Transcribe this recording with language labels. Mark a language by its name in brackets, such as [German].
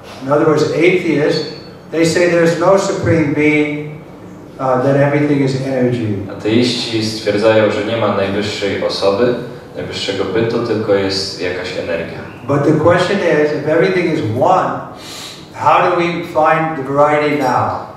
[English] In other words, atheists, they say there's no supreme being, that everything is energy. [Polish] Ateiści stwierdzają, że nie ma najwyższej osoby, najwyższego bytu, tylko jest jakaś energia. [English] But the question is, if everything is one, how do we find the variety now?